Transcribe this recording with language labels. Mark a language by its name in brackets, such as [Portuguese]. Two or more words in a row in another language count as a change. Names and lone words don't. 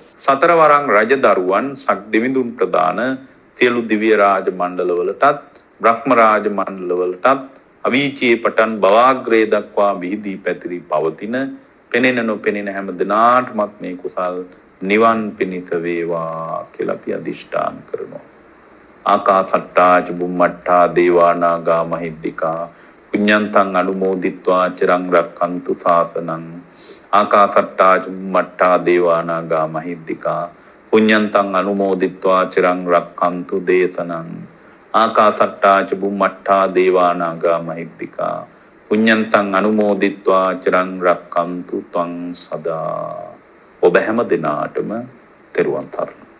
[Sinhala] සතර වරන් රජ දරුවන් සක් දෙවිඳුන් ප්‍රදාන සියලු දිව්‍ය රාජ මණ්ඩලවලටත් බ්‍රහ්ම රාජ මණ්ඩලවලටත් අවීචී පටන් බවාග්‍රේ දක්වා විහිදී පැතිරී පවතින පෙනෙන නොපෙනෙන හැම දිනාටමත් මේ කුසල් නිවන් පිණිස වේවා කියලා අපි අදිෂ්ඨාන කරනවා. [Pali] ආකාසට්ටා චුම්මට්ටා දේවා නාග මහිද්దికා පුඤ්ඤන්තං අනුමෝදිත්වා චිරං රක්ඛන්තු ශාසනං. ආකාසට්ටා චුම්මට්ටා දේවා නාග මහිද්దికා පුඤ්ඤන්තං අනුමෝදිත්වා චිරං රක්ඛන්තු දේශනං. ආකාසට්ටා චුම්මට්ටා දේවා නාග මහිද්దికා පුඤ්ඤන්තං අනුමෝදිත්වා චිරං රක්ඛන්තු ත්වං සදා. [Sinhala] ඔබ හැම දිනාටම තෙරුවන් සරණයි.